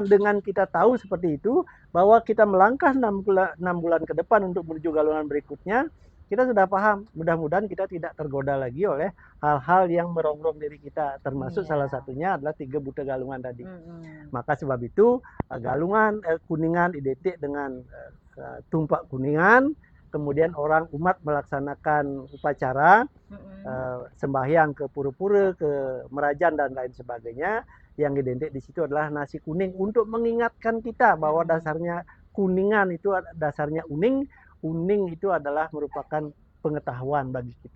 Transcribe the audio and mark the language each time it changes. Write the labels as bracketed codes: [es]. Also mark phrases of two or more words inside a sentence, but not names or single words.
[id] Dengan kita tahu seperti itu bahwa kita melangkah 6 bulan ke depan untuk menuju galungan berikutnya, kita sudah paham. Mudah-mudahan kita tidak tergoda lagi oleh hal-hal yang merongrong diri kita, termasuk salah satunya adalah 3 buta galungan tadi. Maka sebab itu galungan kuningan identik dengan tumpak kuningan. Kemudian orang umat melaksanakan upacara sembahyang ke pura-pura, ke merajan dan lain sebagainya. Yang identik di situ adalah nasi kuning untuk mengingatkan kita bahwa dasarnya kuningan itu dasarnya uning. Uning itu adalah merupakan pengetahuan bagi kita.